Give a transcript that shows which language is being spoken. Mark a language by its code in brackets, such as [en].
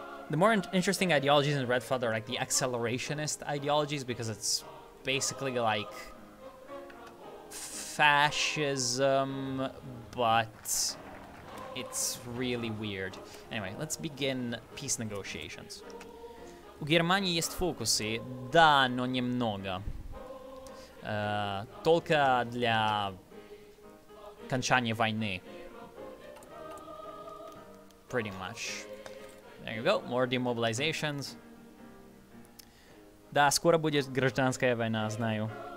[en] The more interesting ideologies in Red Flood are like the accelerationist ideologies, because it's basically like fascism, but it's really weird. Anyway, let's begin peace negotiations. [ru] У Германии есть фокусы, да, но немного. Только для окончания войны. [en] Pretty much. There you go, more demobilizations. [ru] Да, скоро будет гражданская война, знаю.